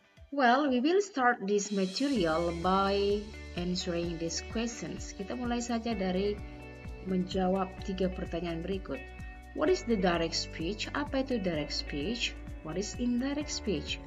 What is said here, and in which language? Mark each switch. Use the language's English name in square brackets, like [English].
[English] Well, we will start this material by answering these questions. [Indonesian] Kita mulai saja dari menjawab 3 pertanyaan berikut. [English] What is the direct speech? [Indonesian] Apa itu direct speech? [English] What is indirect speech?